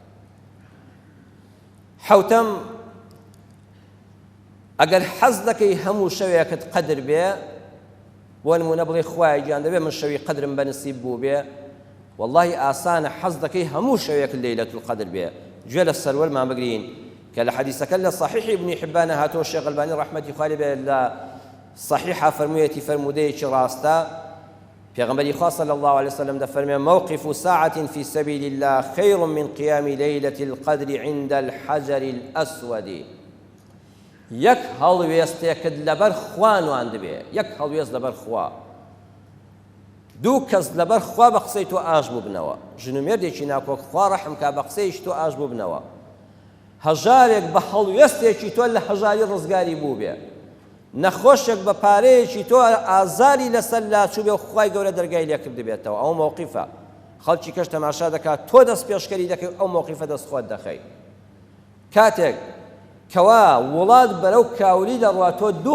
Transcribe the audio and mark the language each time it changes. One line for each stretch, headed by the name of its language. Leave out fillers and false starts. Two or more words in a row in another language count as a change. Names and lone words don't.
Central Kurdish: حەوتەم ئەگەر حەز دەکەی هەموو شەوێکت قەدر بێ بۆ نمونە بڵێ خوای گیان دەبێ من شەوی قەدرم بەنسیب بوو بێ والله ئاسانە حەز دەکەی هەموو شەوێک لەیلەتول قەدر بێ گوێ لە سەروەرمان بگرین کە لە حەدیسەکە لە صحیح ابن حبان هاتۆ شێخ ئەلبانی ڕەحمەتی خوای لێ بێ لە صحیحە فەرموویەتی فەرمودەیەکی ڕاستە پێغەمبەری خوا
Arabic: صلی الله عليه وسلم
Central Kurdish: دەفەرمێ
Arabic: موقف ساعة في سبيل الله خير من قيام ليلة القدر عند الحجر الأسود
Central Kurdish: یەک هەڵوێستێکت لەبەر خوا نوان دەبێ یەک هەڵوێست لەبەر خوا دوو کەس لەبەر خوا بە قسەی تۆ ئاش بوو بنەوە ژن و مێردێکی ناکۆک خوا ڕەحم کا بە قسەیش تۆ ئاش بوو بنەوە هەژارێک بە هەڵوێستێکی تۆ لە هەژاری ڕزگاری بوو بێ نەخۆشێک بە پارەیەکی تۆ ئازاری لەسەر لاچوو بێ و خوای گەورە دەرگای لێ کرد بێتەوە ئەو موقیفە خەڵکی کەش تەماشا دەکات تۆ دەست پێشکەری دەکەی ئەو موقیفە دەست خۆت دەخەی کاتێک کەوا وڵات بەرەو کاولی دەڕوا تۆ دوو